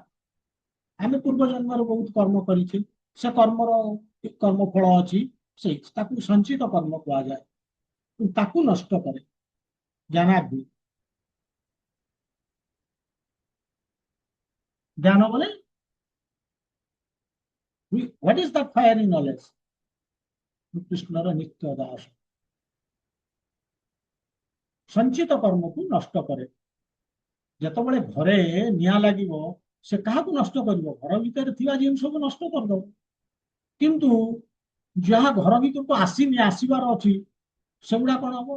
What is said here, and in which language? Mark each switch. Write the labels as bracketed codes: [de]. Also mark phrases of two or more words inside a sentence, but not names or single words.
[or] ଆମେ ପୂର୍ବ ଜନ୍ମରେ ବହୁତ କର୍ମ କରିଛେ, ସେ କର୍ମର କର୍ମ ଫଳ ଅଛି, ସେଇ ତାକୁ ସଞ୍ଚିତ କର୍ମ କୁହାଯାଏ। ତାକୁ ନଷ୍ଟ କରେ ଜ୍ଞାନାଗ୍ନି। ଜ୍ଞାନ ବୋଲେ [en] what is that fire in knowledge? [or] କୃଷ୍ଣର ନିତ୍ୟ ଦାସ, ସଞ୍ଚିତ କର୍ମକୁ ନଷ୍ଟ କରେ। ଯେତେବେଳେ ଘରେ ନିଆଁ ଲାଗିବ, ସେ କାହାକୁ ନଷ୍ଟ କରିବ? ଘର ଭିତରେ ଥିବା ଜିନିଷକୁ ନଷ୍ଟ କରିଦବ। କିନ୍ତୁ ଯାହା ଘର ଭିତରକୁ ଆସିନି, ଆସିବାର ଅଛି, ସେଗୁଡା କଣ ହବ?